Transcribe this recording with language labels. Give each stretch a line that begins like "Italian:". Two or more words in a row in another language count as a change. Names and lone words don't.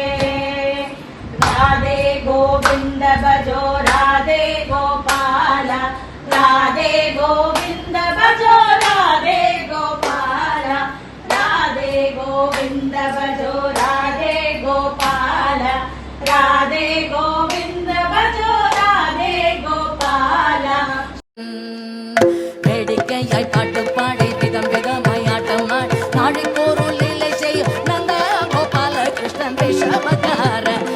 Hindi: राधे गोविंद भजो राधे गोपाल राधे गोविंद भजो राधे गोपाल राधे गोविंद भजो राधे गोपाल राधे गोविंद भजो राधे गोपाल
Tamil: வேடிக்கையாய் பாட்டு பாடி விதம் விதமாய் ஆட்டம் ஆடி நாளைக்கோருள் இல்லை செய்யும் நந்த கோபால கிருஷ்ணன் விஷமக்கார